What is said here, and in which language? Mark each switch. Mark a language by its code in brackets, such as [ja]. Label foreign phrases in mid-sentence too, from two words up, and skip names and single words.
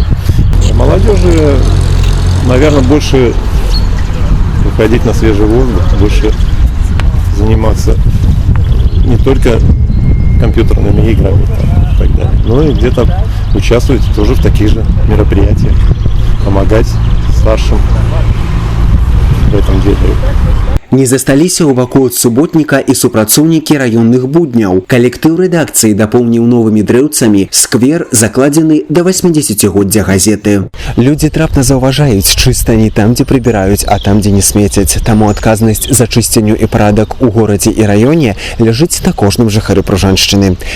[ru] Молодежи, наверное, больше выходить на свежий воздух, больше заниматься не только компьютерными играми и так далее, но и где-то участвовать тоже в таких же мероприятиях, помогать старшим в этом деле. [be] Не засталіся ўвакол суботніка і супрацоўнікі раённых будняў. Калектыў рэдакцыі дапоўніў новымі дрэўцамі сквер, закладзены да 80-годдзя газеты. Людзі трапна заўважаюць чыстані там, дзе прыбіраюць, а там, дзе не смецяць. Таму адказнасць за чысценню і парадак у горадзе і раёне ляжыць на кожным жыхары Пружаншчыны.